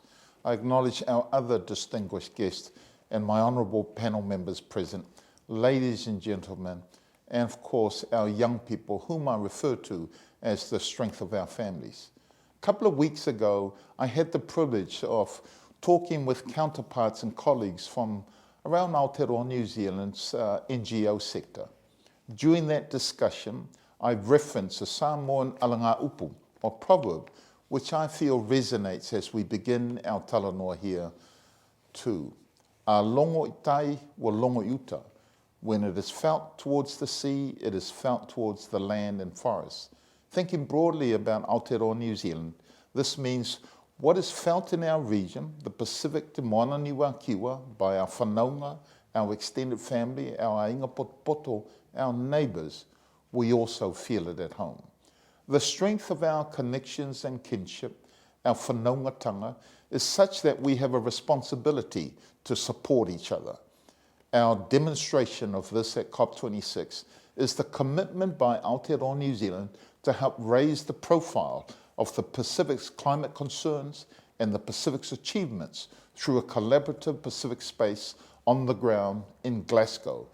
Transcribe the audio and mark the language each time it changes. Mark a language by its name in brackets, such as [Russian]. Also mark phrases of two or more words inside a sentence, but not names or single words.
[English] I acknowledge our other distinguished guests and my honourable panel members present, ladies and gentlemen, and of course our young people, whom I refer to as the strength of our families. A couple of weeks ago, I had the privilege of talking with counterparts and colleagues from around Aotearoa New Zealand's NGO sector. During that discussion, I referenced a Samoan [Samoan] alanga upu, [English] or proverb, which I feel resonates as we begin our talanoa here too. [Samoan] A longo i tai wa longo i uta. [English] When it is felt towards the sea, it is felt towards the land and forest. Thinking broadly about Aotearoa New Zealand, this means what is felt in our region, the Pacific [Māori] te Moana Kiwa, [English] by our whanaunga, our extended family, our [Samoan] ainga poto, [English] our neighbours, we also feel it at home. The strength of our connections and kinship, our whanaungatanga, is such that we have a responsibility to support each other. Our demonstration of this at COP26 is the commitment by Aotearoa New Zealand to help raise the profile of the Pacific's climate concerns and the Pacific's achievements through a collaborative Pacific space on the ground in Glasgow.